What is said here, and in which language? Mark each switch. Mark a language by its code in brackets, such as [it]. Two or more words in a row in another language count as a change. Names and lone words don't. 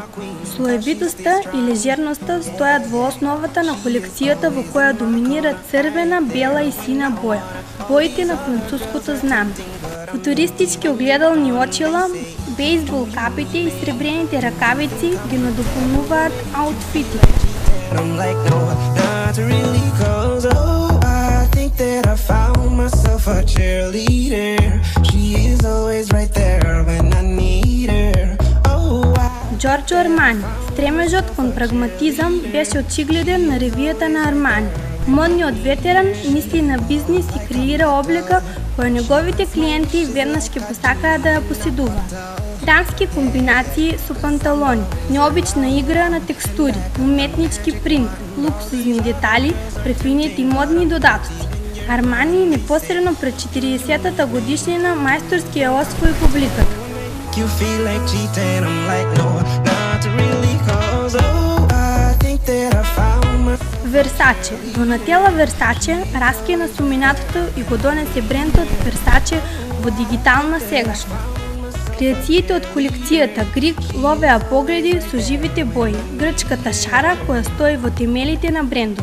[mk] Слоевитоста и лежерноста стојат во основата на колекцијата во која доминира црвена, бела и сина боја, боите на француското знаме. Футуристички огледални очила, бейсбол капите и сребрените ракавици ги надополнуваат аутфитите. [en] That I found myself a cheerleader. She is [mk] Джорджо Армани. Стремежот кон прагматизам беше очигледен на ревијата на Армани. Модниот ветеран мисли на бизнис и креира облека која неговите клиенти веднаш ќе посакаат да ја поседуваат. Дамски комбинации со панталони, необична игра на текстури, уметнички принт, луксузни детали, префинети модни додатоци. Армани непосредно пред 40-та годишнина мајсторски ја освои публиката. [en] You feel like cheating, I'm like no, not really, cause oh, I think that I found my... [mk] Версаче. Донателла Версаче раскина суминатото и го донесе брендот Версаче во дигитална сегашност. Креациите од колекцијата Грик ловеа погледи со живите бои, грчката шара која стои во темелите на брендот.